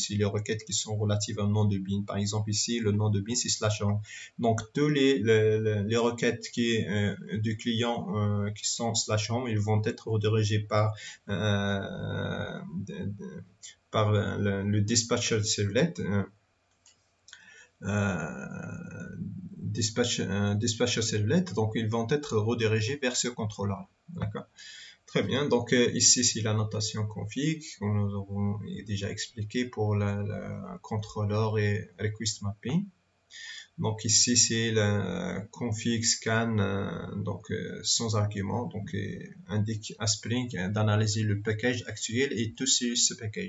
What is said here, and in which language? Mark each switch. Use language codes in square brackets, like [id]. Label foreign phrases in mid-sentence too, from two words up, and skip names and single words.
[fr] C'est les requêtes qui sont relatives au nom du bin. Par exemple, ici, le nom de bin, c'est /home. Donc, tous les requêtes du client qui sont /home, ils vont être redirigés par le [en] dispatcher servlet. Dispatcher servlet, [fr] donc ils vont être redirigés vers ce contrôleur. D'accord. Très bien. Donc ici c'est la notation config qu'on nous avons déjà expliqué pour la contrôleur et [en] request mapping. [fr] Donc ici c'est la [en] config scan [fr] sans argument, donc indique à Spring d'analyser le package actuel et tout ce package.